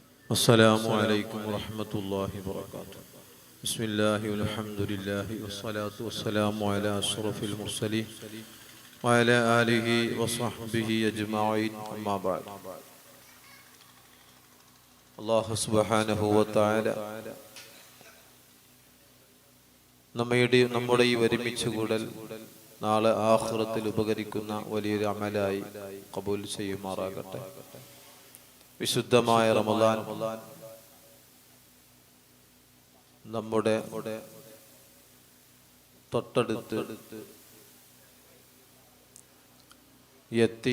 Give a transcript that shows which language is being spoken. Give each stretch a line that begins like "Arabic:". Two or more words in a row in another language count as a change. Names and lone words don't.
Arabic: السلام عليكم ورحمة الله وبركاته. بسم الله والحمد لله والصلاة والسلام على أشرف المرسلين وعلى آله وصحبه أجمعين أما بعد. الله سبحانه وتعالى
Malayalam: നമ്മുടെ ഈ ഒരുമിച്ച് കൂടൽ നാളെ ആഖിറത്തിൽ ഉപകരിക്കുന്ന വലിയൊരു അമലായി ഖബൂൽ ചെയ്യുമാറാകട്ടെ. വിശുദ്ധമായ റമളാൻ നമ്മുടെ തൊട്ടടുത്ത് എത്തി.